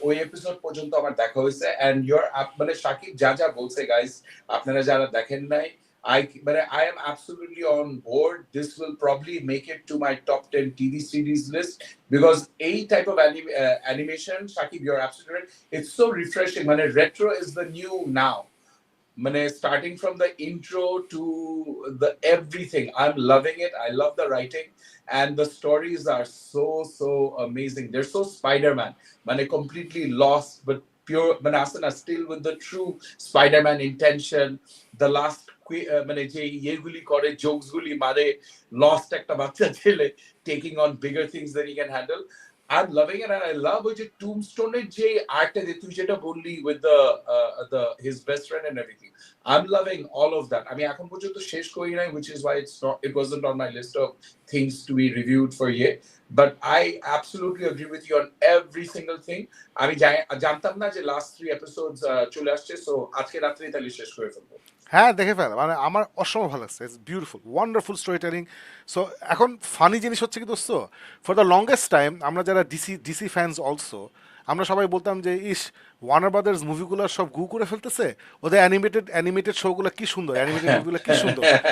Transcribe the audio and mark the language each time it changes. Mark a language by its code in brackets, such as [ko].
[bn] ওই এপিসোড পর্যন্ত আমার দেখা হয়েছে, and মানে শাকিব যা যা বলছে গাইস, আপনারা যারা দেখেন নাই, [en] I am absolutely on board. This will probably make it to my top 10 TV series list because a type of animation, Shakib, you're absolutely right. It's so refreshing. When retro is the new now. Starting from the intro to the everything, I'm loving it. I love the writing, and the stories are so amazing. They're so Spider-Man. Completely lost, but pure. Manasana still with the true Spider-Man intention. [bn] The last যে ইয়েগুলি করে, জোকসগুলি মারে, lost একটা বাচ্চা ছেলে [en] taking on bigger things than he can handle. I'm loving it, and I love [bn] ওই যে টুমস্টোনের যে আর্টটা যে তুই যেটা বললি [en] with the his best friend and everything. I'm loving all of that. [bn] আমি এখন পর্যন্ত শেষ করি নাই, [en] which is why it wasn't on my list of things to be reviewed for yet. But I absolutely agree with you on every single thing. [bn] আমি জানতাম না যে last 3 episodes চলে আসছে, so আজকে রাত্রেই তাহলে শেষ করে ফেলবো। হ্যাঁ দেখে ফেল, মানে আমার অসম্ভব ভালো লাগছে। [en] It's beautiful, wonderful story telling. [bn] So এখন ফানি জিনিস হচ্ছে কি দোস্ত, [en] for the longest time [bn] আমরা যারা ডিসি ফ্যান্স অলসো, আমরা সবাই বলতাম যে ইস, ওয়ার্নার ব্রাদার্স মুভিগুলো সব গু করে ফেলতেছে, ওদের অ্যানিমেটেড শোগুলো কি সুন্দর, অ্যানিমেটেড মুভিগুলো কি সুন্দর।